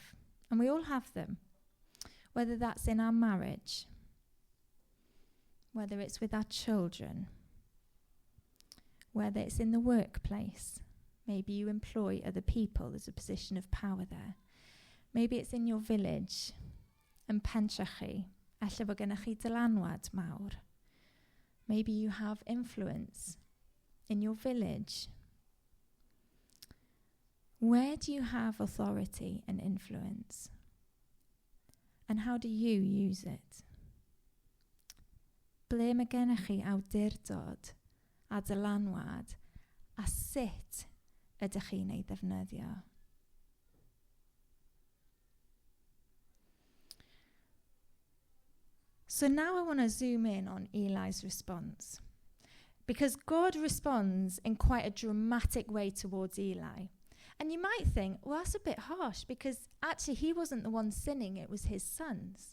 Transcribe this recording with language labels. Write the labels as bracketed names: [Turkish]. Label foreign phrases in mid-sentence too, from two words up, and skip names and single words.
[English] And we all have them, whether that's in our marriage, whether it's with our children, whether it's in the workplace. Maybe you employ other people. There's a position of power there. Maybe it's in your village, [Welsh] yn pentrach chi. Ella bod gennych chi dylanwad mawr. [English] Maybe you have influence in your village. Where do you have authority and influence? And how do you use it? [Welsh] Ble mae gennych chi awdurdod a dylanwad, a sut ydych chi'n ei ddefnyddio? [English] So now I want to zoom in on Eli's response, because God responds in quite a dramatic way towards Eli. And you might think, well, that's a bit harsh, because actually he wasn't the one sinning, it was his sons.